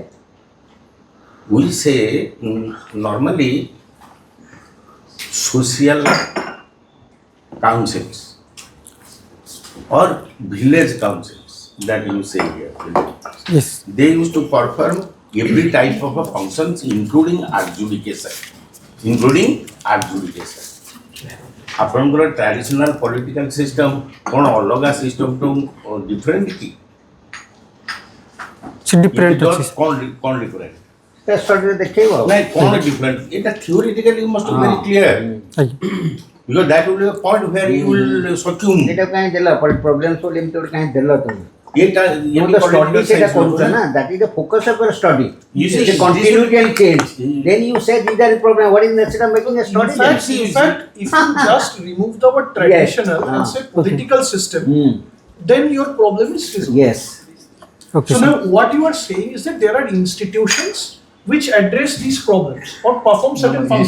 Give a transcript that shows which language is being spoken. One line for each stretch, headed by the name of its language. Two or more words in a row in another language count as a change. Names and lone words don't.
English: We say normally social councils or village councils that you say here. Yes. They used to perform every type of a functions including adjudication. ଆପଣଙ୍କର traditional political system
Odia: କ'ଣ ଅଲଗା
English: system to different କି? Different.
Odia: କ'ଣ ଡିଫରେଣ୍ଟ? study ଦେଖେଇବ ଆଉ। ନାଇଁ କ'ଣ ଡିଫରେଣ୍ଟ?
English: ଏଇଟା theoretically you must be very clear. Because that will be a point where you will succumb.
Odia: ଏଇଟା କାହିଁ ଦେଲ
English: problem sol
Odia: ଏମିତି ଗୋଟେ କାହିଁ ଦେଲ ତମେ? ଏଇଟା study ସେଇଟା କରୁଛ ନା,
English: that is the focus of your study. You see, the continuity and change. Then you say these are the problem. What is the necessity of making a study? in fact, if you just remove the word traditional and say political system, then your problem is resolved. Yes. Okay. So sir. now what you are saying is that there are institutions which address these problems or perform certain functions.